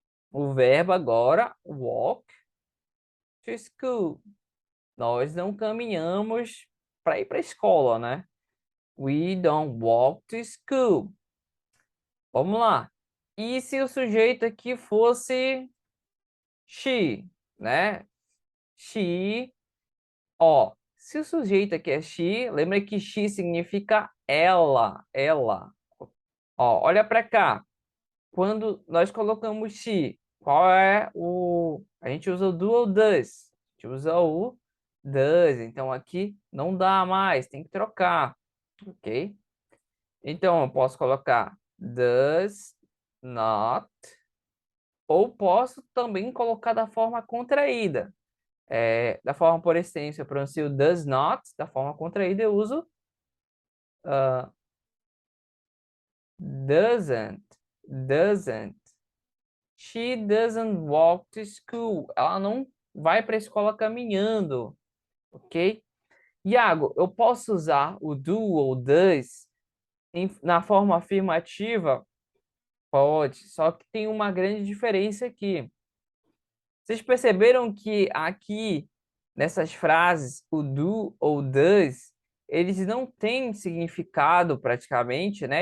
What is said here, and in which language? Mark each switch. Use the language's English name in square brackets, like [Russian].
[Portuguese] O verbo agora, [English] walk to school. [Portuguese] Nós não caminhamos para ir para a escola, né? [English] We don't walk to school. [Portuguese] Vamos lá. E se o sujeito aqui fosse she, né? She, ó. Se o sujeito aqui é she, lembra que she significa ela, ela. Ó, olha para cá. Quando nós colocamos she, qual é o... A gente usa o do ou does. A gente usa o does. Então, aqui não dá mais, tem que trocar, ok? Então, eu posso colocar does not, ou posso também colocar da forma contraída. Da forma por extenso, eu pronuncio does not, da forma contraída eu uso doesn't, doesn't. [English] She doesn't walk to school. [Portuguese] Ela não vai para a escola caminhando, ok? Iago, eu posso usar o do ou does na forma afirmativa? Pode, só que tem uma grande diferença aqui. Vocês perceberam que aqui, nessas frases, o do ou does, eles não têm significado praticamente, né?